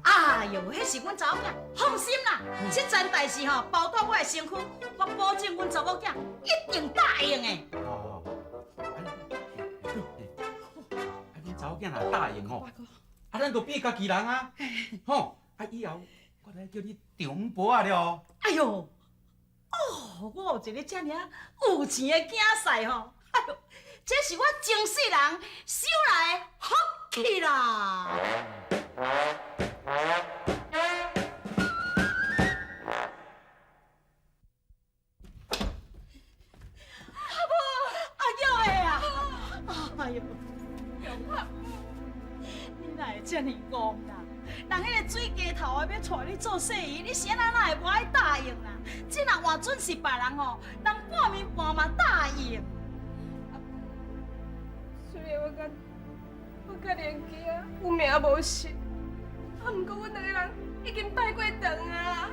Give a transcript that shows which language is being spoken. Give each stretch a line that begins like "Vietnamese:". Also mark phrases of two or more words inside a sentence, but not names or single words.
Min Nan Chinese: 哎呦，迄是阮查某囝，放心啦，这件代志吼，包括我的身躯，我保证阮查某囝一定答应的。哦。啊恁查某囝若答应吼，啊咱就变家己人啊，吼，啊以后我来叫你长保啊了。哎呦，哦，我有一个这尔有钱的囝婿吼，哎呦，这是我前世人修来的福气啦。哎呦，你哪会这么戆啦？人迄个水鸡头啊，要带你做细姨，你是安哪会无爱答应啦？这若换准是别人吼，人半暝半嘛答应。虽然我甲连基啊有名无实，啊，毋过阮两个人已经拜过堂啊。